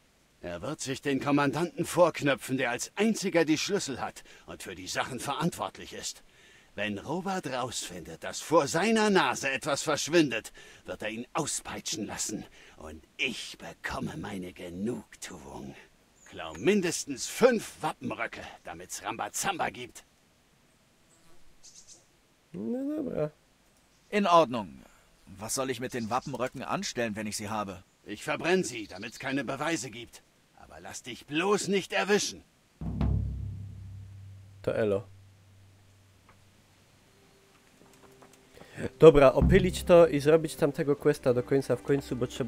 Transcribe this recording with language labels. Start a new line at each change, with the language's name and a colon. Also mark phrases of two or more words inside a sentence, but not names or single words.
German: Er wird sich den Kommandanten vorknöpfen, der als einziger die Schlüssel hat und für die Sachen verantwortlich ist. Wenn Robert rausfindet, dass vor seiner Nase etwas verschwindet, wird er ihn auspeitschen lassen. Und ich bekomme meine Genugtuung. Klau mindestens 5 Wappenröcke, damit's Rambazamba gibt.
Polish: No dobra.
German: In Ordnung. Was soll ich mit den Wappenröcken anstellen, wenn ich sie habe? Ich verbrenne sie, damit's keine Beweise gibt. Aber lass dich bloß nicht erwischen.
Polish: To elo. Dobra, opylić to i zrobić tamtego questa do końca w końcu, bo trzeba...